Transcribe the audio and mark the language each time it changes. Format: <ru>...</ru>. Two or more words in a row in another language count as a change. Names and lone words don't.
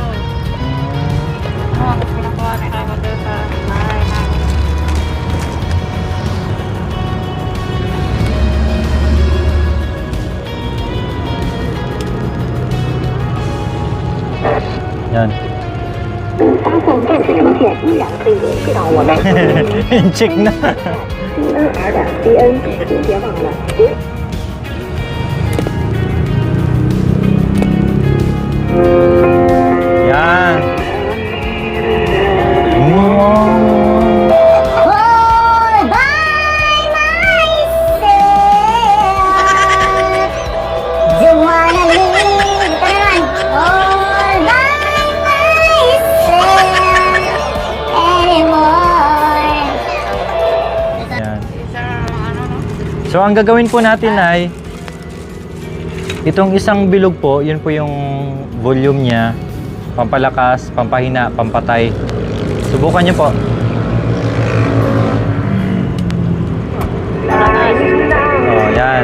<tl>Oo, kinukuha nila ako doon sa bahay namin. Yan.</tl> <zh>发送电子邮件依然可以联系到我们。</zh> <tl>Check na.</tl> <zh>cnr.cn，请别忘了。</zh> <tl>Yan. Wow.</tl> <en>All by myself, don't wanna live all by myself anymore.</en> <tl>Yan. Isa, ano, no? So ang gagawin po natin ay itong isang bilog po, yun po yung volume niya, pampalakas, pampahina, pampatay. Subukan niyo po. Oh, yan.</tl>